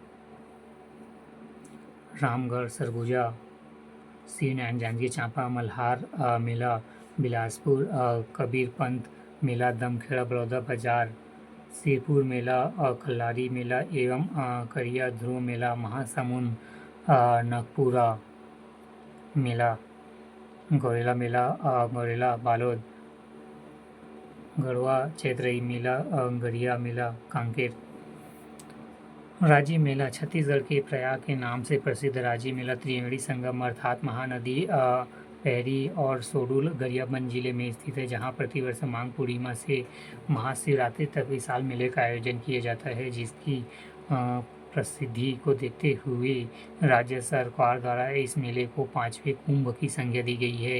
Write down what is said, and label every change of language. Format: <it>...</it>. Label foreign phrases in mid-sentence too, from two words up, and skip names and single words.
<hi>रामगढ़ सरगुजा, श्री नारायण जांजगीर चांपा, मल्हार मेला बिलासपुर, कबीरपंथ मेला दमखेड़ा बलौदा बाजार, सिरपुर मेला खल्लारी मेला एवं करिया ध्रुव मेला महासमुंद, नागपुरा मेला गौरेला बालोद, गढ़वा चैत्रई मेला गढ़िया मेला कांकेर। राज्य मेला छत्तीसगढ़ के प्रयाग के नाम से प्रसिद्ध राज्य मेला त्रिवेणी संगम अर्थात महानदी पैरी और सोडुल गरियाबंद जिले में स्थित है, जहां प्रतिवर्ष माघ पूर्णिमा से महाशिवरात्रि तक विशाल मेले का आयोजन किया जाता है, जिसकी प्रसिद्धि को देखते हुए राज्य सरकार द्वारा इस मेले को 5वें कुंभ की संज्ञा दी गई है।</hi>